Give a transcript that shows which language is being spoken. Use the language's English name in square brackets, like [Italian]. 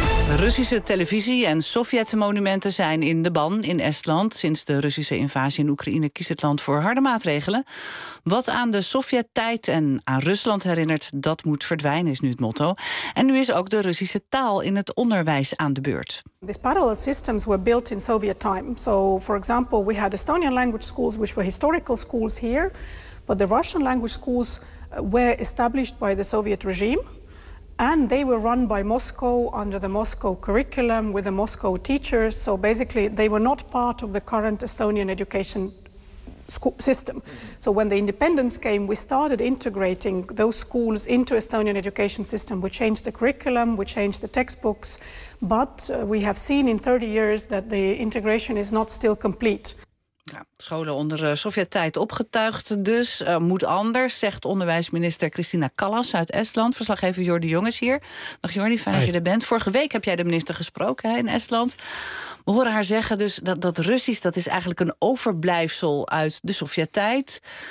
[Dutch] Russische televisie en Sovjet-monumenten zijn in de ban in Estland. Sinds de Russische invasie in Oekraïne kiest het land voor harde maatregelen. Wat aan de Sovjet-tijd en aan Rusland herinnert, dat moet verdwijnen, is nu het motto. En nu is ook de Russische taal in het onderwijs aan de beurt. [English] These parallel systems were built in Soviet time. So, for example, we had Estonian language schools, which were historical schools here. But the Russian language schools were established by the Soviet regime. And they were run by Moscow under the Moscow curriculum with the Moscow teachers. So basically, they were not part of the current Estonian education system. So when the independence came, we started integrating those schools into Estonian education system. We changed the curriculum, we changed the textbooks. But we have seen in 30 years that the integration is not still complete. [Dutch] Ja, scholen onder Sovjet-tijd opgetuigd dus. Moet anders, zegt onderwijsminister Kristina Kallas uit Estland. Verslaggever Jordi Jong is hier. Dag Jordi, fijn dat je er bent. Vorige week heb jij de minister gesproken in Estland. We horen haar zeggen dus dat Russisch, dat is eigenlijk een overblijfsel uit de Sovjet-tijd.